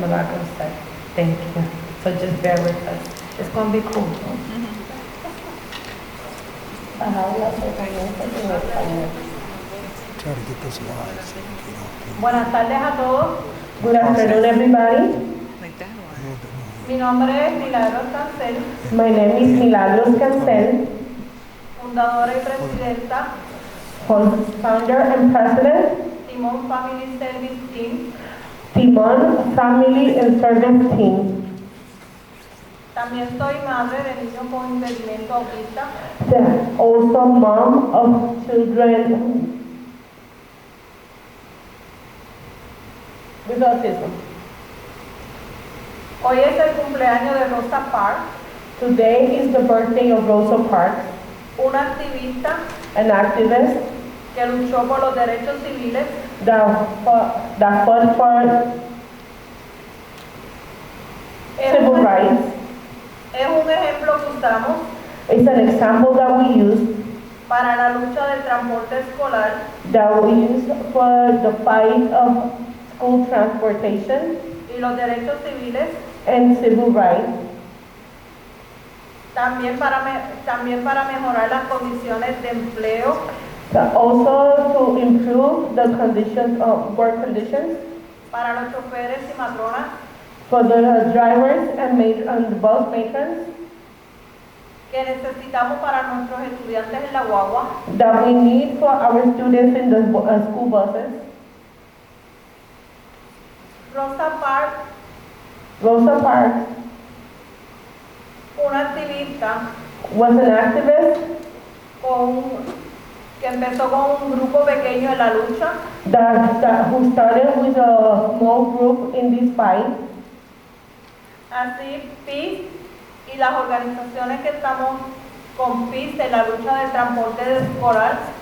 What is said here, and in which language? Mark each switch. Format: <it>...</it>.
<en>Milagros said. Thank you. So just bear with us. It's going to be cool.</en> <es>Buenas tardes a todos.</es> <en>Good afternoon, everybody.</en> <es>Mi nombre es Milagros Cancel,</es> <en>My name is Milagros Cancel,</en> <es>fundadora y presidenta</es> <en>founder and president, Timon Family Service Team. Timon Family and Service Team.</en> <es>También soy madre de niños con impedimento autista.</es> <en>Also mom of children with autism.</en> <es>Hoy es el cumpleaños de Rosa Parks,</es> <en>Today is the birthday of Rosa Parks,</en> <es>una activista</es> <en>an activist</en> <es>que luchó por los derechos civiles</es> <en>that fought for civil rights.</en> <es>Es un ejemplo que usamos</es> <en>It's an example that we use</en> <es>para la lucha del transporte escolar</es> <en>for the fight of school transportation</en> <es>y los derechos civiles,</es> <en>and civil rights.</en> <es>también para mejorar las condiciones de empleo</es> <en>Also to improve the conditions of work conditions</en> <es>para los choferes y matronas</es> <en>for the drivers and the bus matrons</en> <es>que necesitamos para nuestros estudiantes en la guagua,</es> <en>that we need for our students in the school buses.</en> <es>Rosa Parks,</es> <en>Rosa Parks</en> <es>una activista</es> <en>was an activist</en> <es>que empezó con un grupo pequeño en la lucha,</es> <en>who started with a small group in this fight.</en> <es>así PIST y las organizaciones que estamos con PIST en la lucha del transporte escolar,</es>